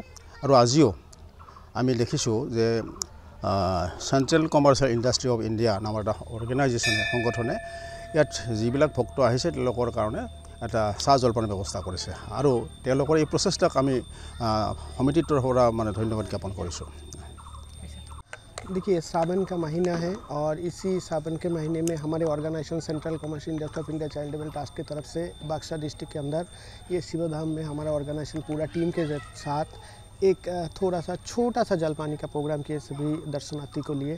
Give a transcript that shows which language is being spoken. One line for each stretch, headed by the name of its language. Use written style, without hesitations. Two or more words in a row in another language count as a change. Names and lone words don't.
Assamese: আৰু আজিও আমি দেখিছোঁ যে চেণ্ট্ৰেল কমাৰ্চিয়েল ইণ্ডাষ্ট্ৰি অফ ইণ্ডিয়া নামৰ এটা অৰ্গেনাইজেশ্যনে, সংগঠনে ইয়াত যিবিলাক ভক্ত আহিছে তেওঁলোকৰ কাৰণে এটা চাহ জলপানৰ ব্যৱস্থা কৰিছে আৰু তেওঁলোকৰ এই প্ৰচেষ্টাক আমি সমিতিৰ তৰফৰ পৰা ধন্যবাদ জ্ঞাপন কৰিছোঁ।
Hindi: देखिए, सावन का महीना है और इसी सावन के महीने में हमारे ऑर्गेनाइजेशन सेंट्रल कमर्शियल इंडस्ट्री ऑफ इंडिया चैरिटेबल ट्रस्ट की तरफ से बक्सर डिस्ट्रिक्ट के अंदर ये शिवधाम में हमारा ऑर्गेनाइजेशन पूरा टीम के साथ एक थोड़ा सा छोटा सा जलपानी का प्रोग्राम किए सभी दर्शनार्थी को लिए।